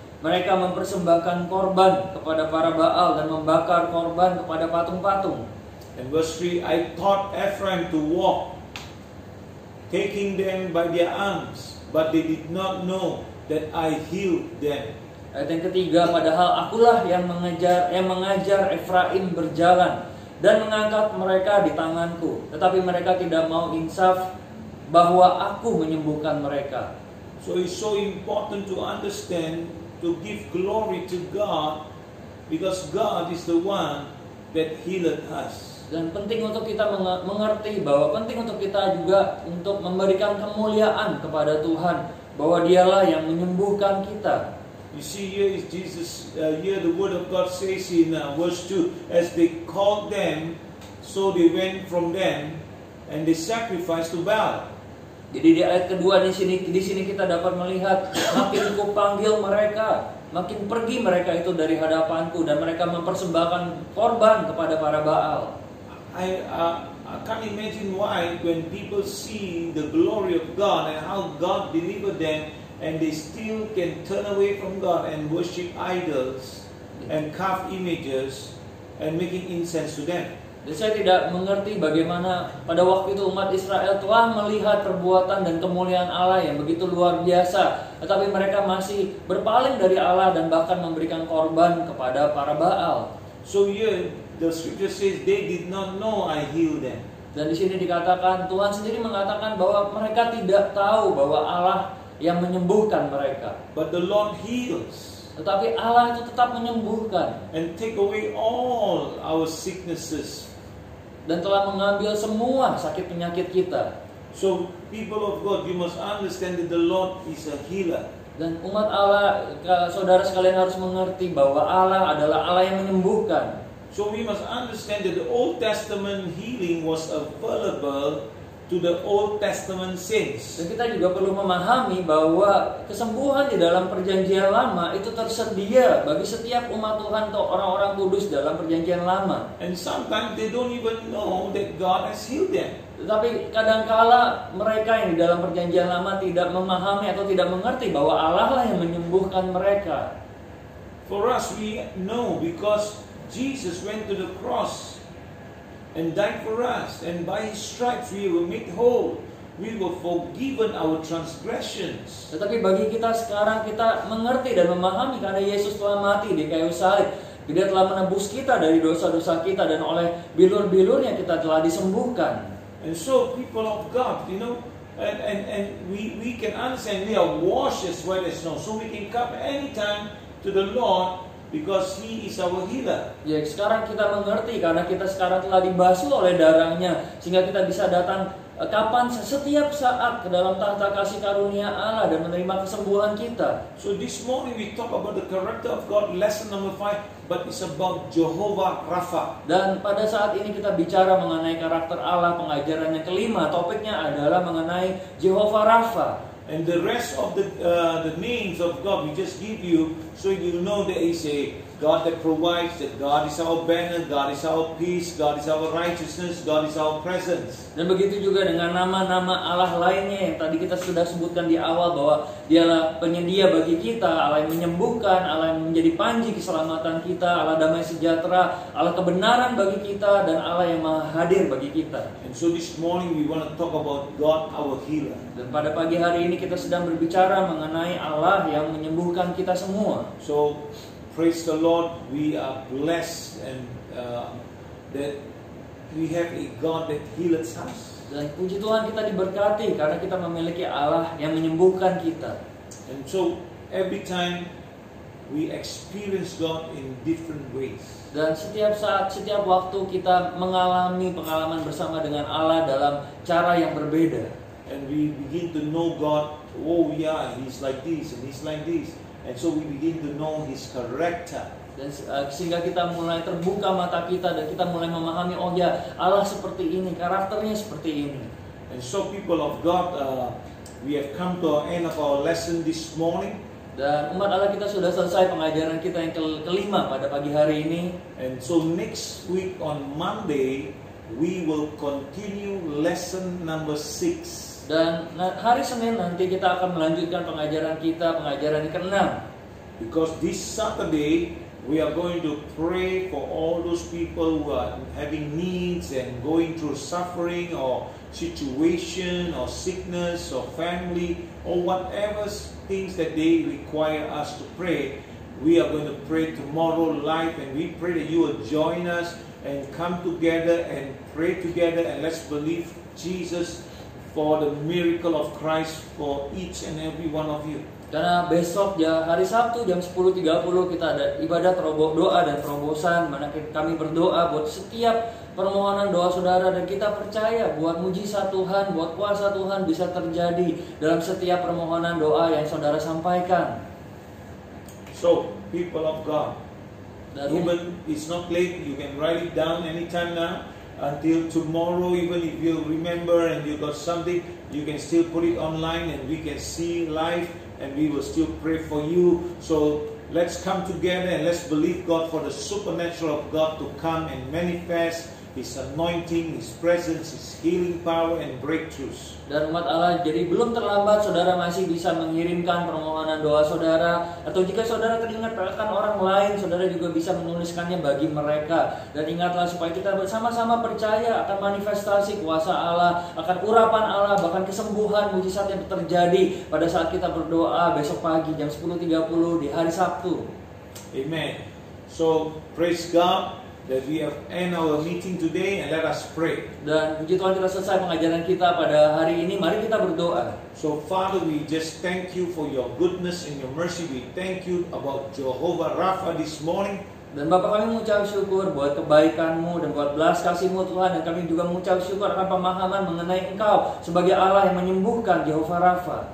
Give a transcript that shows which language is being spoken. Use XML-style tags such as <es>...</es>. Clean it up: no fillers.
<id>Mereka mempersembahkan korban kepada para Baal dan membakar korban kepada patung-patung.</id> <en>And verse 3, I taught Ephraim to walk, taking them by their arms, but they did not know that I healed them.</en> <id>Ayat yang ketiga, padahal akulah yang mengajar Efraim berjalan dan mengangkat mereka di tanganku, tetapi mereka tidak mau insaf bahwa aku menyembuhkan mereka.</id> <en>So it's so important to understand, to give glory to God, because God is the one that healed us.</en> <id>Dan penting untuk kita mengerti bahwa penting untuk kita juga untuk memberikan kemuliaan kepada Tuhan, bahwa Dialah yang menyembuhkan kita.</id> <en>You see, here is Jesus. Here the word of God says in verse 2, as they called them, so they went from them, and they sacrificed to Baal.</en> <id>Jadi di ayat kedua di sini kita dapat melihat, makin kupanggil mereka, makin pergi mereka itu dari hadapanku, dan mereka mempersembahkan korban kepada para Baal.</id> <en>I can't imagine why when people see the glory of God and how God delivered them, and they still can turn away from God and worship idols and carve images and making incense to them.</en> <id>Dan saya tidak mengerti bagaimana pada waktu itu umat Israel telah melihat perbuatan dan kemuliaan Allah yang begitu luar biasa, tetapi mereka masih berpaling dari Allah dan bahkan memberikan korban kepada para Baal.</id> <en>So here the scripture says they did not know I healed them.</en> <id>Dan di sini dikatakan, Tuhan sendiri mengatakan bahwa mereka tidak tahu bahwa Allah yang menyembuhkan mereka.</id> <en>But the Lord heals.</en> <id>Tetapi Allah itu tetap menyembuhkan</id> <en>And take away all our sicknesses.</en> <id>dan telah mengambil semua sakit penyakit kita.</id> <en>So people of God, you must understand that the Lord is a healer.</en> <id>Dan umat Allah, saudara sekalian harus mengerti bahwa Allah adalah Allah yang menyembuhkan.</id> <en>So we must understand that the Old Testament healing was available to the Old Testament saints.</en> <id>Dan kita juga perlu memahami bahwa kesembuhan di dalam perjanjian lama itu tersedia bagi setiap umat Tuhan atau orang-orang kudus dalam perjanjian lama.</id> <en>And sometimes they don't even know that God has healed them.</en> <id>Tetapi kadangkala mereka yang di dalam perjanjian lama tidak memahami atau tidak mengerti bahwa Allah lah yang menyembuhkan mereka.</id> <en>For us, we know because Jesus went to the cross and died for us, and by His stripes we were made whole. We were forgiven our transgressions.</en> <id>Tetapi bagi kita sekarang, kita mengerti dan memahami karena Yesus telah mati di kayu salib. Dia telah menebus kita dari dosa-dosa kita, dan oleh bilur-bilurnya kita telah disembuhkan.</id> <en>And so people of God, and we can understand we are washed as white as snow, so we can come anytime to the Lord because He is our healer.</en> <id>Ya, sekarang kita mengerti karena kita sekarang telah dibasuh oleh darahnya, sehingga kita bisa datang kapan, setiap saat ke dalam tahta kasih karunia Allah dan menerima kesembuhan kita.</id> <en>So this morning we talk about the character of God, lesson number 5, but it's about Jehovah Rapha.</en> <id>Dan pada saat ini kita bicara mengenai karakter Allah, pengajaran yang kelima, topiknya adalah mengenai Jehovah Rapha.</id> <en>And the rest of the names of God we just give you, so you know there is a God that provides, that God is our banner, God is our peace, God is our righteousness, God is our presence.</en> <id>Dan begitu juga dengan nama-nama Allah lainnya yang tadi kita sudah sebutkan di awal, bahwa Dialah penyedia bagi kita, Allah yang menyembuhkan, Allah yang menjadi panji keselamatan kita, Allah damai sejahtera, Allah kebenaran bagi kita, dan Allah yang maha hadir bagi kita.</id> <en>And so this morning we want to talk about God our healer.</en> <id>Dan pada pagi hari ini kita sedang berbicara mengenai Allah yang menyembuhkan kita semua.</id> <en>So praise the Lord, we are blessed and that we have a God that heals us.</en> <id>Dan puji Tuhan, kita diberkati karena kita memiliki Allah yang menyembuhkan kita.</id> <en>And so every time we experience God in different ways.</en> <id>Dan setiap saat, setiap waktu kita mengalami pengalaman bersama dengan Allah dalam cara yang berbeda.</id> <en>And we begin to know God. Oh yeah, He's like this and He's like this. And so we begin to know His character.</en> <id>Dan sehingga kita mulai terbuka mata kita dan kita mulai memahami, oh ya, Allah seperti ini, karakternya seperti ini.</id> <en>And so people of God, we have come to the end of our lesson this morning.</en> <id>Dan umat Allah, kita sudah selesai pengajaran kita yang kelima pada pagi hari ini.</id> <en>And so next week on Monday, we will continue lesson number 6.</en> <id>Dan hari Senin nanti kita akan melanjutkan pengajaran kita, pengajaran yang ke-6.</id> <en>Because this Saturday, we are going to pray for all those people who are having needs and going through suffering or situation or sickness or family or whatever things that they require us to pray. We are going to pray tomorrow live, and we pray that you will join us and come together and pray together, and let's believe Jesus for the miracle of Christ for each and every one of you.</en> <id>Karena besok ya hari Sabtu jam 10.30 kita ada ibadah doa dan terobosan, mana kami berdoa buat setiap permohonan doa saudara, dan kita percaya buat mujizat Tuhan, buat kuasa Tuhan bisa terjadi dalam setiap permohonan doa yang saudara sampaikan.</id> <en>So people of God, even it's not late, you can write it down anytime now until tomorrow. Even if you remember and you got something, you can still put it online and we can see live. And we will still pray for you. So let's come together and let's believe God for the supernatural of God to come and manifest His anointing, His presence, His healing power and breakthroughs.</en> <id>Dan umat Allah, jadi belum terlambat, saudara masih bisa mengirimkan permohonan doa saudara. Atau jika saudara teringat akan orang lain, saudara juga bisa menuliskannya bagi mereka. Dan ingatlah supaya kita bersama-sama percaya akan manifestasi kuasa Allah, akan urapan Allah, bahkan kesembuhan, mujizat yang terjadi pada saat kita berdoa besok pagi jam 10.30 di hari Sabtu. Amen.</id> <en>So praise God that we have end our meeting today, and let us pray.</en> <id>Dan puji Tuhan, kita selesai pengajaran kita pada hari ini. Mari kita berdoa.</id> <en>So Father, we just thank you for your goodness and your mercy. We thank you about Jehovah Rapha this morning.</en> <id>Dan Bapa, kami mengucap syukur buat kebaikan-Mu dan buat belas kasih-Mu Tuhan, dan kami juga mengucap syukur akan pemahaman mengenai Engkau sebagai Allah yang menyembuhkan, Jehovah Rapha.</id>